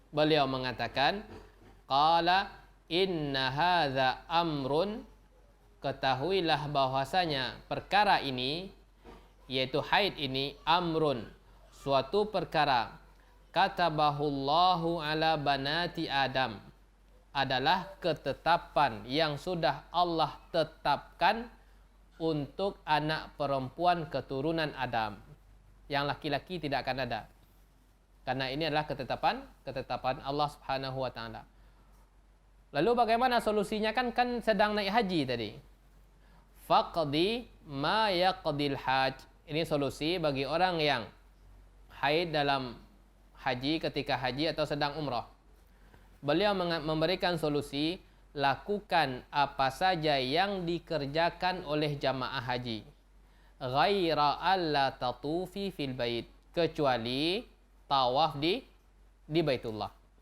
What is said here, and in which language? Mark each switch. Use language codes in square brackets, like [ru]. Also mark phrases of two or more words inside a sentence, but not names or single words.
[id] Beliau mengatakan, [ar] قال إن هذا أمر, [id] ketahuilah bahwasanya perkara ini, yaitu haid ini, amrun, suatu perkara, [ar] كتبه الله على بنات آدم, [id] adalah ketetapan yang sudah Allah tetapkan untuk anak perempuan keturunan Adam. Yang laki-laki tidak akan ada. Karena ini adalah ketetapan Allah [ar] سبحانه وتعالى. [id] Lalu bagaimana solusinya, kan sedang naik haji tadi. [ar] فاقضي ما يقضي الحاج. [id] Ini solusi bagi orang yang haid dalam haji, ketika haji atau sedang umrah. Beliau memberikan solusi, lakukan apa saja yang dikerjakan oleh jamaah haji. [ar] غير أن لا تطوفي في البيت, [id] kecuali tawaf di Baitullah.